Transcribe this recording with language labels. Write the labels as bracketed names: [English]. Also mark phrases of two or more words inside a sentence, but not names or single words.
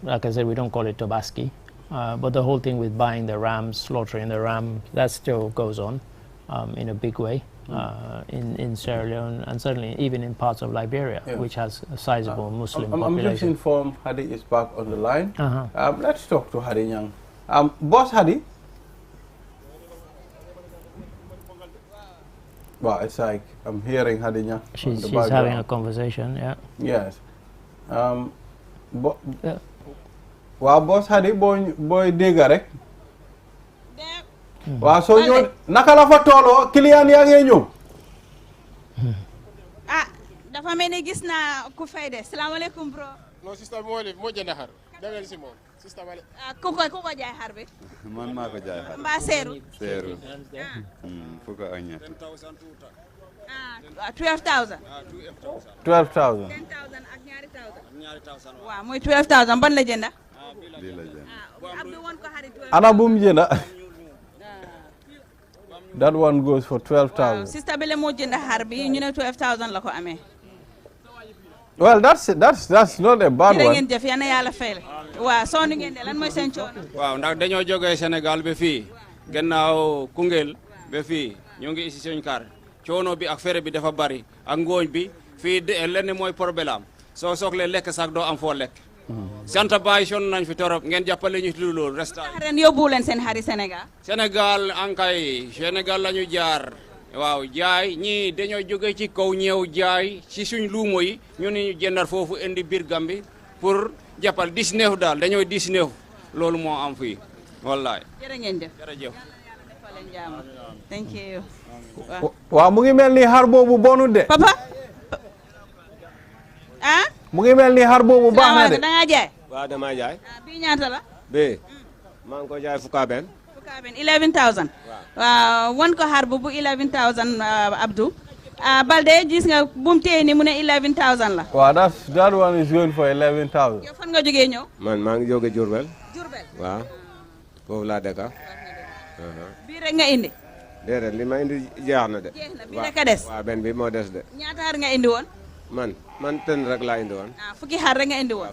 [English] Like I said, we don't call it Tobaski. But the whole thing with buying the rams, slaughtering the ram, that still goes on in a big way in Sierra Leone, and certainly even in parts of Liberia, which has a sizable Muslim population. I'm just informed Hadi is back on the line. Let's talk to Hadi Nyang. Boss Hadi? Well, it's like I'm hearing Hadi Nyang. She's having a conversation, yeah. Yes. [Wolof] Waaw boss Hadi booy dégg rek waaw soo ñëw naka la fa tooloo client yaa ngi ñëw dafa mel ni gis naa ku fay de salaamaaleykum bro non sister moo jënd xar demel si moom sister wale ku ko jaay xar bi man maa ko jaay xar mbaa seeru fukk ak ñett 12,000 12,000 10,000 ak ñaari 1,000 waaw muy 12,000 ban la jënda lii la jënd Abdou won ko xarit ana bu mu jënda [English] That one goes for 12,000. [Wolof] Sister Bele moo jënd xar bi ñu ne 12,000 la ko amee. [English] Well, that's not a bad one. [Wolof] Ngeen jëf yal na Yàlla fay la. Waaw sonn ngeen de lan mooy seen coono. Waaw ndax dañoo jógee Sénégal ba fii gannaaw Koungheul ba fii ñu ngi isi suñu kar coono bi ak fere bi dafa bari ak ngooñ bi fii lenn mooy problème soo soxlee lekk sax doo am foo lekk. Santa Baye sonn nañ fi torop ngeen jàppale ñu lu loolu restaurant. ren yóbbu leen seen xari Sénégal. Sénégal ankay Sénégal la ñu jaar waaw jaay ñii dañoo jóge ci kaw ñëw jaay ci suñ luumo yi ñu ne ñu jëndal foofu indi biir Gambi pour jàppal 19 daal dañoo 19 loolu moo am fii wallaay. jërë ngeen jëf jërëjëf. [English] thank you. [Wolof] waaw mu ngi mel ni xar boobu bonut de. papa. ah. mu ngi mel ni xar boobu baax na de. da ngaa jaay. waaw damaa jaay. bii ñaata la. bii maa ngi ko jaay fukka benn. 11,000. waaw wan ko xar bu 11,000 Abdou. Balde gis nga bu mu téye ni mu ne 11,000 la. [English] waaw that one is going for 11,000. [Wolof] yow fan nga jógee ñëw. man maa ngi jóge Diourbel. Diourbel. waaw foofu laa dëkk. bii rek nga indi. déedéet li ma indi jeex na de. jeex na bii rek a des. waaw benn bi moo des de. ñaata xar nga indi woon. man ten rek laa indi woon. fukki xar rek nga indi woon.